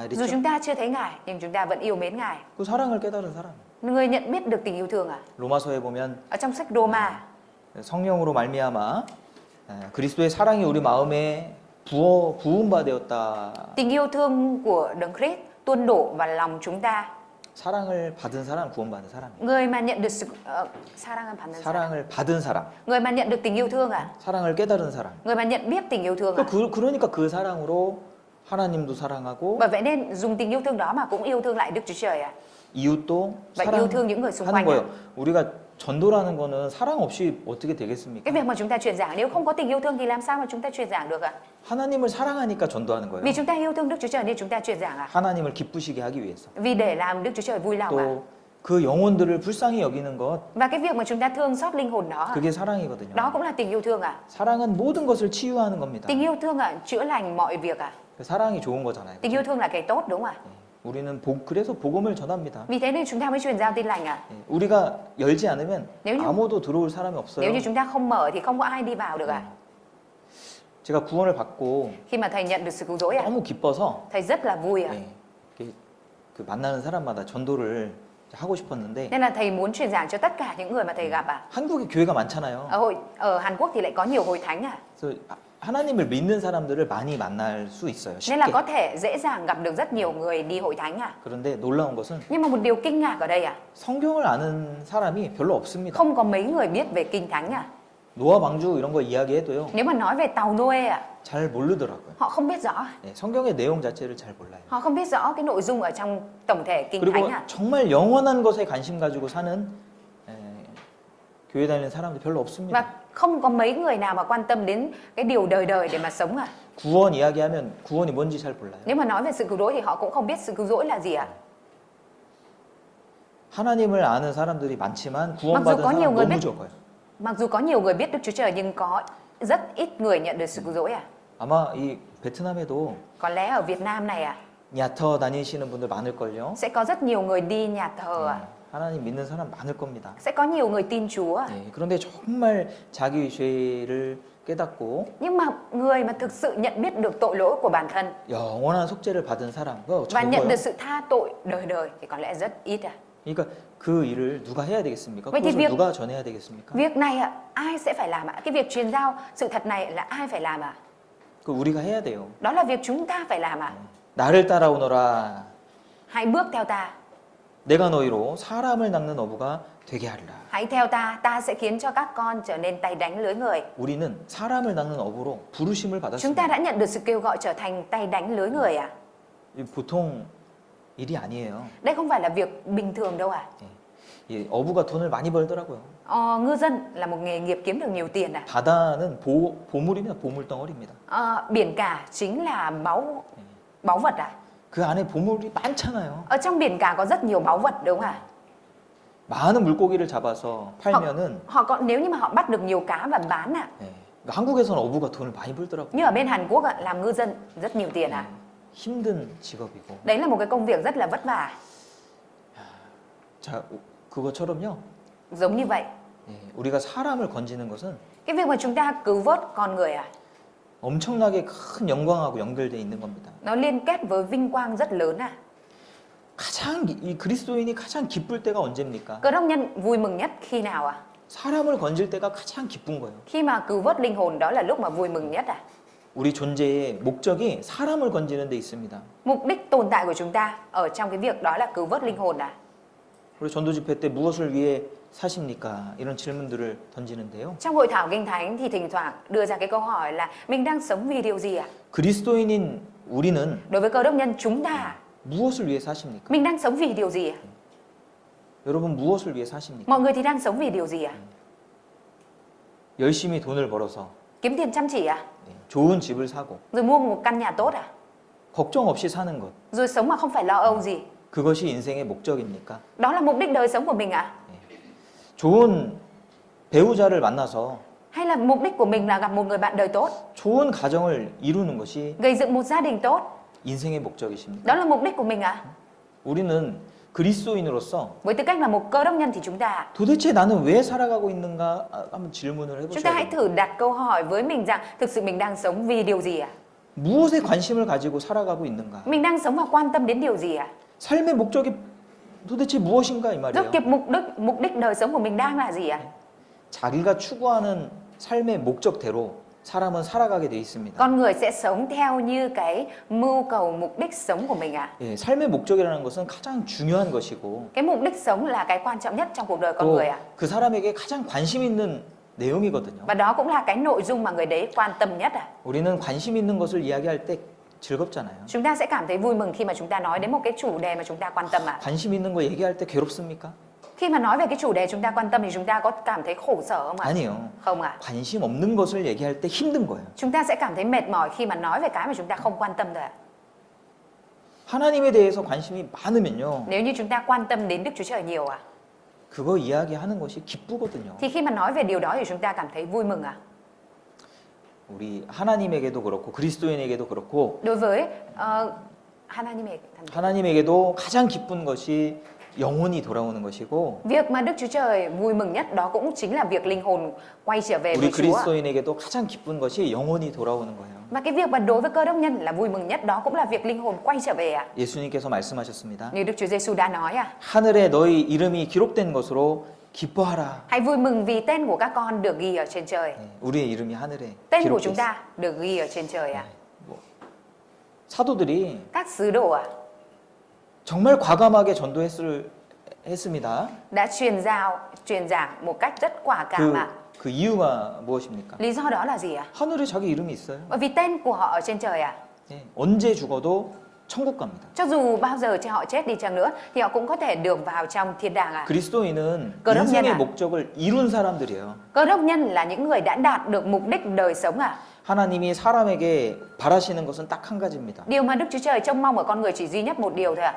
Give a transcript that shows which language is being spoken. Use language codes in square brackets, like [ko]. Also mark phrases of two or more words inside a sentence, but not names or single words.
[vi] Dù [ko] 이랬죠. [vi] chúng ta chưa thấy Ngài nhưng chúng ta vẫn yêu mến Ngài. [ko] 그 사랑을 깨달은 사람. [vi] Người nhận biết được tình yêu thương ạ. [ko] 로마서에 보면 [vi] Ở trong sách Roma, [ko] 성령으로 말미암아 그리스도의 사랑이 우리 마음에 부음바 되었다. [vi] tình yêu thương của Đấng Christ tuôn đổ vào lòng chúng ta. [ko] 사랑을 받은 사람, 구원받은 사람. [vi] Người mà nhận được sự [ko] 사랑을 받은 사람, [vi] người mà nhận được tình yêu thương ạ. [ko] 사랑을 깨달은 사람. [vi] Người mà nhận biết tình yêu thương ạ. [ko] 그러니까 그 사랑으로 하나님도 사랑하고 [vi] Bởi vậy nên dùng tình yêu thương đó mà cũng yêu thương lại Đức Chúa Trời ạ. [ko] 이웃도 [vi] Và yêu thương những người xung [ko] 사랑하는 [vi] quanh ạ. [ko] 거예요. 우리가 전도라는 거는 사랑 없이 어떻게 되겠습니까? [vi] Cái việc mà chúng ta truyền giảng nếu không có tình yêu thương thì làm sao mà chúng ta truyền giảng được ạ? [ko] 하나님을 사랑하니까 전도하는 거예요. [vi] Vì chúng ta yêu thương Đức Chúa Trời nên chúng ta truyền giảng ạ. [ko] 하나님을 기쁘시게 하기 위해서. [vi] Vì để làm Đức Chúa Trời vui lòng ạ. [ko] 또 그 영혼들을 불쌍히 여기는 것, [vi] Và cái việc mà chúng ta thương xót linh hồn đó, [ko] 그게 사랑이거든요. [vi] đó cũng là tình yêu thương ạ. [ko] 사랑은 모든 것을 치유하는 겁니다. [vi] Tình yêu thương ạ, chữa lành mọi việc ạ. [ko] 사랑이 좋은 거잖아요. [vi] Tình yêu thương là cái tốt đúng không ạ? [ko] 우리는 그래서 복음을 전합니다. [vi] Vì thế nên chúng ta mới truyền giao tin lành ạ. [ko] 우리가 열지 않으면 [vi] nếu [ko] 아무도 들어올 사람이 없어요. [vi] như chúng ta không mở thì không có ai đi vào được ạ. [ko] 제가 구원을 받고 [vi] Khi mà thầy nhận được sự cứu rỗi ạ, [ko] 너무 기뻐서 [vi] thầy rất là vui ạ. [ko] 그 만나는 사람마다 전도를 하고 싶었는데 [vi] Nên là thầy muốn truyền giảng cho tất cả những người mà thầy gặp ạ. [ko] 한국에 교회가 많잖아요. [vi] Ở Hàn Quốc thì lại có nhiều hội thánh ạ. [ko] 그래서 하나님을 믿는 사람들을 많이 만날 수 있어요. [vi] Nên là [ko] 쉽게. [vi] có thể dễ dàng gặp được rất nhiều người đi hội thánh à. [ko] 그런데 놀라운 것은 [vi] Nhưng mà một điều kinh ngạc ở đây à, [ko] 성경을 아는 사람이 별로 없습니다. [vi] không có mấy người biết về kinh thánh à. [ko] 노아 방주 이런 거 이야기해도요. [vi] Nếu mà nói về tàu Noe à, [ko] 잘 모르더라고요. [vi] họ không biết rõ. [ko] 네, 성경의 내용 자체를 잘 몰라요. [vi] Họ không biết rõ cái nội dung ở trong tổng thể kinh thánh [ko] 그리고 [vi] à. [ko] 정말 영원한 것에 관심 가지고 사는 교회 다니는 사람들 별로 없습니다. [vi] Và không có mấy người nào mà quan tâm đến cái điều đời đời để mà sống à. [ko] 구원 이야기하면 구원이 뭔지 잘 몰라요. [vi] Nếu mà nói về sự cứu rỗi thì họ cũng không biết sự cứu rỗi là gì à. [ko] 하나님을 아는 사람들이 많지만 [vi] mặc dù [ko] 구원받은 [vi] có nhiều [ko] 사람 [vi] người [ko] 너무 [vi] biết [ko] 적어요. [vi] mặc dù có nhiều người biết Đức Chúa Trời nhưng có rất ít người nhận được sự cứu rỗi à. [ko] 아마 이 베트남에도 [vi] Có lẽ ở Việt Nam này à, [ko] 야터 다니시는 분들 많을걸요. [vi] sẽ có rất nhiều người đi nhà thờ à. [ko] 하나님 믿는 사람 많을 겁니다. [vi] Sẽ có nhiều người tin Chúa à. [ko] 네, 그런데 정말 자기 죄를 깨닫고 [vi] Nhưng mà người mà thực sự nhận biết được tội lỗi của bản thân [ko] 영원한 속죄를 받은 사람 그거 [vi] và nhận [ko] 적어요. [vi] được sự tha tội đời đời thì có lẽ rất ít à. [ko] 그러니까 그 일을 누가 해야 되겠습니까? [vi] Vậy thì [ko] 그것을 [vi] việc- [ko] 누가 전해야 되겠습니까? [vi] Việc này à, ai sẽ phải làm ạ? Cái việc truyền giao sự thật này là ai phải làm ạ? [ko] 그 우리가 해야 돼요. [vi] Đó là việc chúng ta phải làm ạ. [ko] 나를 따라오너라. [vi] Hãy bước theo ta, [ko] 내가 너희로 사람을 낚는 어부가 되게 하리라. [vi] hãy theo ta, ta sẽ khiến cho các con trở nên tay đánh lưới người. [ko] 우리는 사람을 낚는 어부로 부르심을 [vi] Chúng ta [ko] 받았습니다. [vi] đã nhận được sự kêu gọi trở thành tay đánh lưới người ạ. [ko] 이 보통 일이 아니에요. [vi] Đây không phải là việc bình thường đâu ạ. [ko] 이 어부가 돈을 많이 벌더라고요. [vi] Ngư dân là một nghề nghiệp kiếm được nhiều tiền ạ. [ko] 바다는 보물입니다. 보물덩어리입니다. [vi] Biển cả chính là báu vật ạ. [ko] 그 안에 보물이 많잖아요. [vi] Ở trong biển cả có rất nhiều báu vật đúng không ạ? [ko] 많은 물고기를 잡아서 팔면은 [vi] Nếu như mà họ bắt được nhiều cá và bán ạ. [ko] 예, 한국에서는 어부가 돈을 많이 벌더라고요. [vi] Như ở bên Hàn Quốc ạ, làm ngư dân rất nhiều tiền ạ. [ko] 힘든 직업이고. [vi] Đấy là một cái công việc rất là vất vả. [ko] 자, 그것처럼요. [vi] Giống như vậy, [ko] 예, 우리가 사람을 건지는 것은 [vi] cái việc mà chúng ta cứu vớt con người à, [ko] 엄청나게 큰 영광하고 연결되어 있는 겁니다. [vi] nó liên kết với vinh quang rất lớn à. [ko] 가장 이 그리스도인이 가장 기쁠 때가 언제입니까? [vi] Cơ đốc nhân vui mừng nhất khi nào à? [ko] 사람을 건질 때가 가장 기쁜 거예요. [vi] Khi mà cứu vớt linh hồn, đó là lúc mà vui mừng nhất à. [ko] 우리 존재의 목적이 사람을 건지는 데 있습니다. [vi] Mục đích tồn tại của chúng ta ở trong cái việc đó là cứu vớt linh hồn à. [ko] 우리 전도 집회 때 무엇을 위해 사십니까? 이런 질문들을 던지는데요. [vi] Trong hội thảo kinh thánh thì thỉnh thoảng đưa ra cái câu hỏi là mình đang sống vì điều gì à? [ko] 그리스도인인 우리는 [vi] Đối với cơ đốc nhân chúng ta, [ko] 무엇을 위해 사십니까? [vi] mình đang sống vì điều gì à? [ko] 여러분 무엇을 위해 사십니까? [vi] Mọi người thì đang sống vì điều gì à? [ko] 열심히 돈을 벌어서 [vi] Kiếm tiền chăm chỉ à? [ko] 좋은 집을 사고 [vi] Rồi mua một căn nhà tốt à? [ko] 걱정 없이 사는 것. [vi] Rồi sống mà không phải lo âu gì. [ko] 그것이 인생의 목적입니까? [vi] Đó là mục đích đời sống của mình à? [ko] 좋은 배우자를 만나서 [vi] Hay là mục đích của mình là gặp một người bạn đời tốt, [ko] 좋은 가정을 이루는 것이 [vi] gây dựng một gia đình tốt? [ko] 인생의 목적이십니까? [vi] Đó là mục đích của mình à? [ko] 우리는 그리스도인으로서 [vi] Với tư cách là một cơ đốc nhân thì chúng ta [ko] 도대체 나는 왜 살아가고 있는가 한번 질문을 [vi] chúng ta hãy [ko] 해보셔야 돼요. [vi] thử đặt câu hỏi với mình rằng thực sự mình đang sống vì điều gì à? [ko] 무엇에 관심을 가지고 살아가고 있는가? [vi] Mình đang sống và quan tâm đến điều gì à? [ko] 삶의 목적이 도대체 무엇인가 이 [vi] Rốt [ko] 말이에요. [vi] cuộc mục đích đời sống của mình đang là gì à? [ko] 자기가 추구하는 삶의 목적대로 사람은 살아가게 돼 있습니다. [vi] Con người sẽ sống theo như cái mưu cầu mục đích sống của mình à? [ko] 예, 삶의 목적이라는 것은 가장 중요한 것이고 [vi] Cái mục đích sống là cái quan trọng nhất trong cuộc đời con [ko] 또 [vi] người à? [ko] 그 사람에게 가장 관심 있는 내용이거든요. [vi] Và đó cũng là cái nội dung mà người đấy quan tâm nhất à? [ko] 우리는 관심 있는 것을 이야기할 때 즐겁잖아요. [vi] Chúng ta sẽ cảm thấy vui mừng khi mà chúng ta nói đến một cái chủ đề mà chúng ta quan tâm à? [ko] 관심 있는 거 얘기할 때 괴롭습니까? [vi] Khi mà nói về cái chủ đề chúng ta quan tâm thì chúng ta có cảm thấy khổ sở không ạ? [ko] 아니요. [vi] Không ạ. [ko] 관심 없는 것을 얘기할 때 힘든 거예요. [vi] Chúng ta sẽ cảm thấy mệt mỏi khi mà nói về cái mà chúng ta không quan tâm rồi ạ. [ko] 하나님에 대해서 관심이 많으면요. [vi] Nếu như chúng ta quan tâm đến Đức Chúa Trời nhiều ạ, [ko] 그거 이야기하는 것이 기쁘거든요. [vi] thì khi mà nói về điều đó thì chúng ta cảm thấy vui mừng ạ. [ko] 우리 하나님에게도 그렇고 그리스도인에게도 그렇고 [vi] Đối với [ko] 하나님에게도 가장 기쁜 것이 영혼이 돌아오는 것이고 [vi] việc mà Đức Chúa Trời vui mừng nhất đó cũng chính là việc linh hồn quay trở về [ko] 우리 [vi] với Chúa ạ. [ko] 그리스도인에게도 가장 기쁜 것이 영혼이 돌아오는 거예요. [vi] Và cái việc mà đối với cơ đốc nhân là vui mừng nhất đó cũng là việc linh hồn quay trở về ạ. [ko] 예수님께서 말씀하셨습니다. [vi] Như Đức Chúa Giêsu đã nói ạ. [ko] 하늘에 너희 이름이 기록된 것으로 기뻐하라. [vi] Hãy vui mừng vì tên của các con được ghi ở trên trời. [ko] 네, 우리의 이름이 하늘에 [vi] Tên của [ko] 기록돼 [vi] chúng [ko] 있어요. [vi] ta được ghi ở trên trời ạ. [ko] 뭐, 사도들이 [vi] Các sứ đồ ạ [ko] 정말 과감하게 했습니다. [vi] đã truyền giảng một cách rất quả cảm ạ. [ko] 그 이유가 무엇입니까? [vi] Lý do đó là gì ạ? [ko] 하늘에 자기 이름이 있어요. [vi] Bởi vì tên của họ ở trên trời ạ. [ko] 네, 언제 죽어도 천국 갑니다. [vi] Cho dù bao giờ cho họ chết đi chăng nữa thì họ cũng có thể được vào trong thiên đàng ạ. [ko] 그리스도인은 그럼요. 인생의 목적을 이룬 사람들이에요. [vi] Cơ đốc nhân là những người đã đạt được mục đích đời sống ạ. [ko] 하나님이 사람에게 바라시는 것은 딱 한 가지입니다. [vi] Điều mà Đức Chúa Trời trông mong ở con người chỉ duy nhất một điều thôi ạ.